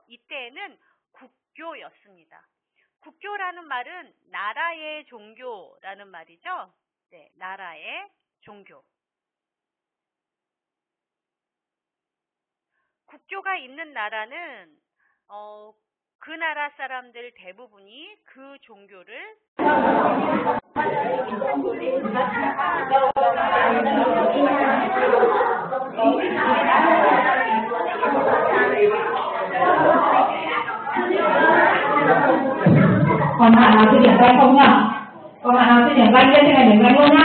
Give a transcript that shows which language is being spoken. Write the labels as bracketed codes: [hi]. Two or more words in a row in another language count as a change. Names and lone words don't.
[ko] 이때에는 국교였습니다. 국교라는 말은 나라의 종교라는 말이죠. 네, 나라의 종교. 국교가 있는 나라는 그 나라 사람들 대부분이 그 종교를 [vi] Còn bạn nào chưa điểm danh không nhá? Còn bạn nào chưa điểm danh lên trên này điểm danh luôn nhá.